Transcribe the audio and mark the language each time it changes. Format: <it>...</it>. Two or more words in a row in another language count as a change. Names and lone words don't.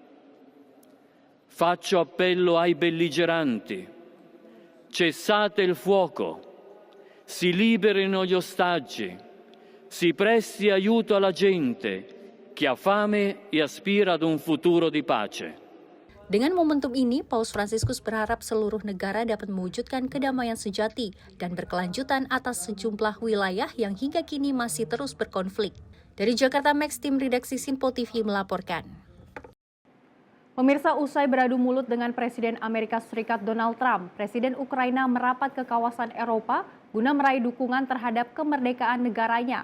<it>Faccio appello ai belligeranti: cessate il fuoco, si liberino gli ostaggi, si presti aiuto alla gente che ha fame e aspira ad un futuro di pace.</it> <id>Dengan momentum ini, Paus Fransiskus berharap seluruh negara dapat mewujudkan kedamaian sejati dan berkelanjutan atas sejumlah wilayah yang hingga kini masih terus berkonflik. Dari Jakarta, Max, tim redaksi Sinpo TV melaporkan. Pemirsa, usai beradu mulut dengan Presiden Amerika Serikat Donald Trump, Presiden Ukraina merapat ke kawasan Eropa guna meraih dukungan terhadap kemerdekaan negaranya.</id>